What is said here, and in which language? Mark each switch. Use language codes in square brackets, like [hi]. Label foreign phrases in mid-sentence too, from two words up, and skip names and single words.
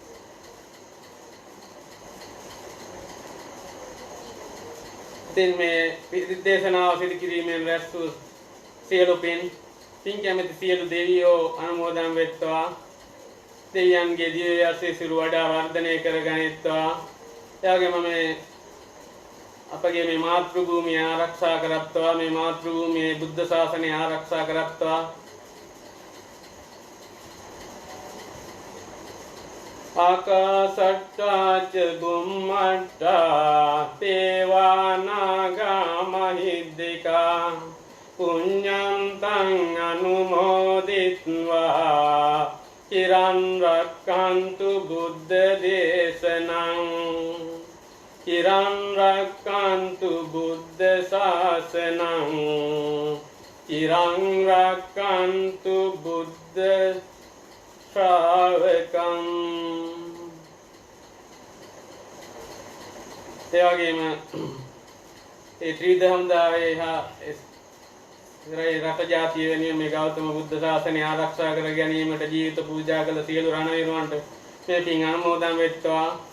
[si] ඉතින් මේ පිරිත් දේශනාව සිදු කිරීමෙන් රැස් වූ සියලු පින් කැමැති සියලු දෙවියෝ අනුමෝදන් වෙත්වා. දෙවියන්ගේ දිව්‍ය ආශිර්වාද වඩා වර්ධනය කරගනිත්වා. ඒ වගේම මේ අපගේ මේ මාතෘ භූමිය ආරක්ෂා කරත්වා. මේ මාතෘ භූමියේ බුද්ධ ශාසනය ආරක්ෂා කරත්වා. [pi] ආකාසට්ටා ච බුම්මට්ටා දේවා නාග මහිද්దికා පුඤ්ඤන්තං අනුමෝදිත්වා චිරන් රක්ඛන්තු බුද්ධ දේශනං චිරන් රක්ඛන්තු බුද්ධ ශාසනං චිරන් රක්ඛන්තු බුද්ධ ශ්‍රාවකං. [si] ඒ වගේම ඒ ත්‍රිදහම් දාවේ රට ජාතිය වෙනුවෙන් මේ ගෞතම බුද්ධ ශාසනය ආරක්ෂා කර ගැනීමට ජීවිත පූජා කළ සියලු රණවිරුවන්ට මේ පින් අනුමෝදන් වෙත්වා.